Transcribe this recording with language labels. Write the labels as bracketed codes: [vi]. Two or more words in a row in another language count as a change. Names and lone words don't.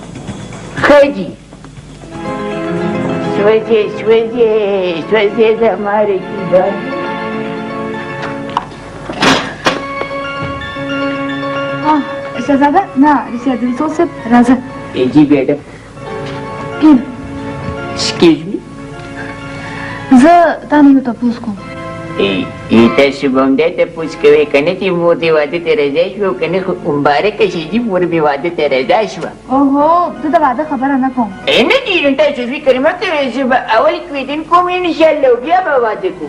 [ps] ښه جي سوځې زما رقیبان شهزاده نه رشیا دلسوز صاحب راځه [ur] جی بیٹا کین [en] excuse me [ps] زه تا نه یو تپوس کوم تاسو به همدا تپوس کوئ که نه چې مور دې واده ته رضا شوه که نه خو مبارکه شي جي مور مې واده ته رضا شوه اوهو زه د واده خبره نه کوم نه دي نو تاسو فکر مه کوئ زه به اول کویدن کوم انشاءالله بیا به واده کوم